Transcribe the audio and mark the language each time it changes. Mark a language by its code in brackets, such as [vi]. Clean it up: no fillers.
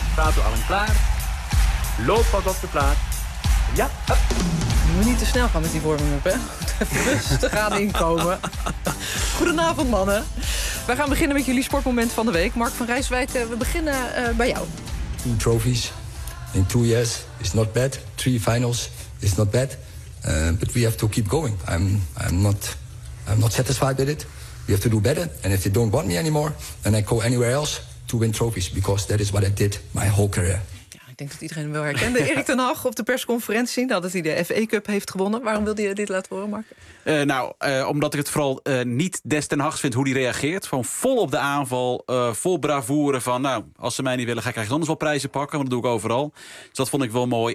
[nl] Prato al klaar. Loop pas op de plaat. Ja, hup. Niet te snel gaan met die warming-up, hè? Rustig aan inkomen. Goedenavond, mannen. Wij gaan beginnen met jullie sportmoment van de week. Mark van Rijswijk, we beginnen bij jou. [en] 2 trophies in 2 years is not bad. 3 finals is not bad. But we have to keep going. I'm not satisfied with it. We have to do better. And if they don't want me anymore, then I go anywhere else to win trophies. Because that is what I did my whole career. [nl] Ik denk dat iedereen wel herkende. Erik ten Hag op de persconferentie nadat hij de FA Cup heeft gewonnen. Waarom wilde je dit laten horen, Mark? Omdat ik het vooral niet des ten Hags vind hoe hij reageert. Gewoon vol op de aanval, vol bravoure van... nou, als ze mij niet willen, ga ik eigenlijk anders wel prijzen pakken. Want dat doe ik overal. Dus dat vond ik wel mooi.